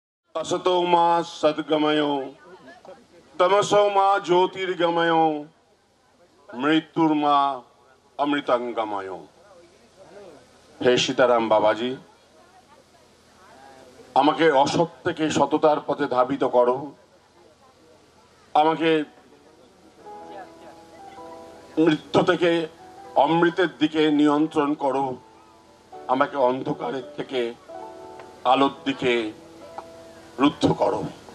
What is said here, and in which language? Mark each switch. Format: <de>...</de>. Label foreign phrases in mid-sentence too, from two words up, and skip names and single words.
<sa>असतो मा सद्गमयो तमसो मा ज्योतिर्गमयो मृत्युर मा अमृतंगमयो।</sa> <bn>হে সীতারাম বাবাজি, আমাকে অসৎ থেকে সততার পথে ধাবিত করো, আমাকে মৃত্যু থেকে অমৃতের দিকে নিয়ন্ত্রণ করো, আমাকে অন্ধকারের থেকে আলোর দিকে রুদ্ধ করো।</bn>